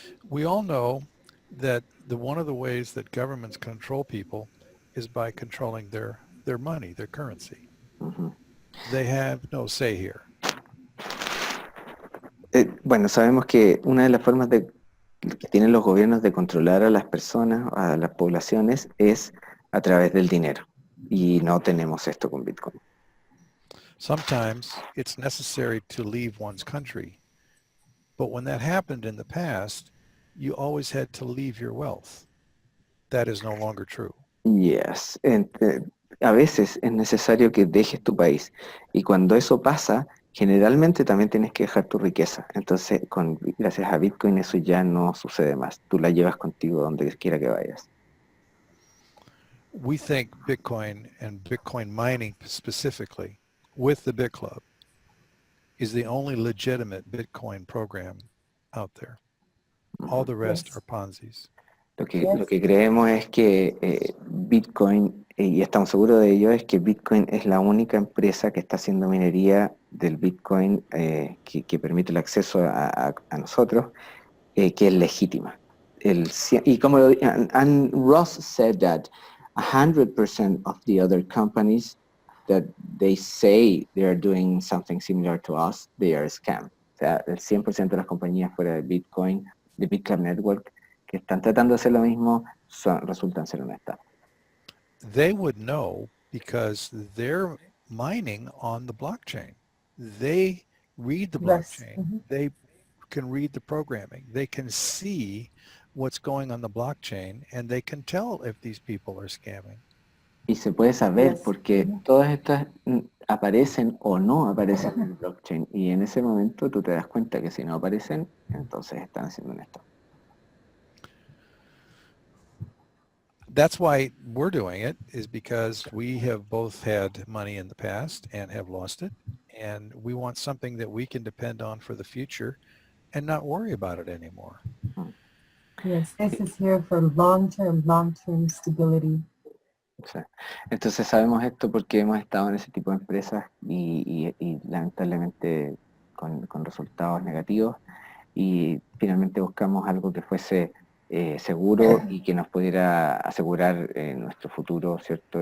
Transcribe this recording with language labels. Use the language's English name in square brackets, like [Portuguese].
[English] We all know that one of the ways that governments control people is by controlling their money, their currency. Ujú. They have no say here. [Spanish] Bueno, sabemos que una de las formas que tienen los gobiernos de controlar a las personas, a las poblaciones, es a través del dinero. Y no tenemos esto con Bitcoin. [English] Sometimes it's necessary to leave one's country. But when that happened in the past, you always had to leave your wealth. That is no longer true. Yes. [Spanish] A veces es necesario que dejes tu país. Y cuando eso pasa, generalmente también tienes que dejar tu riqueza. Entonces, gracias a Bitcoin eso ya no sucede más. Tú la llevas contigo donde quiera que vayas. [English] We think Bitcoin and Bitcoin mining specifically with the Bitclub is the only legitimate Bitcoin program out there. All the rest Yes. are Ponzi's. [Spanish] Lo que creemos es que Bitcoin, y estamos seguros de ello, es que Bitcoin es la única empresa que está haciendo minería del Bitcoin que permite el acceso a nosotros, que es legítima. Y como [English] and Ross said that 100% of the other companies that they say they are doing something similar to us, they are scam. [Spanish] O sea, el 100% de las compañías fuera de Bitcoin, de Bitclub Network, que están tratando de hacer lo mismo, resultan ser una estafa. [English] They would know because they're mining on the blockchain. They read the blockchain. Yes. Mm-hmm. They can read the programming. They can see what's going on the blockchain and they can tell if these people are scamming. [Spanish] Y se puede saber [English] Yes. [Spanish] porque todas estas aparecen o no aparecen en el blockchain. Y en ese momento tú te das cuenta que si no aparecen, entonces están haciendo una estafa. [English] That's why we're doing it, is because we have both had money in the past and have lost it. And we want something that we can depend on for the future and not worry about it anymore. Yes, this is here for long-term stability. [Spanish] O sea, entonces sabemos esto porque hemos estado en ese tipo de empresas y lamentablemente con resultados negativos, y finalmente buscamos algo que fuese seguro y que nos pudiera asegurar nuestro futuro, ¿cierto?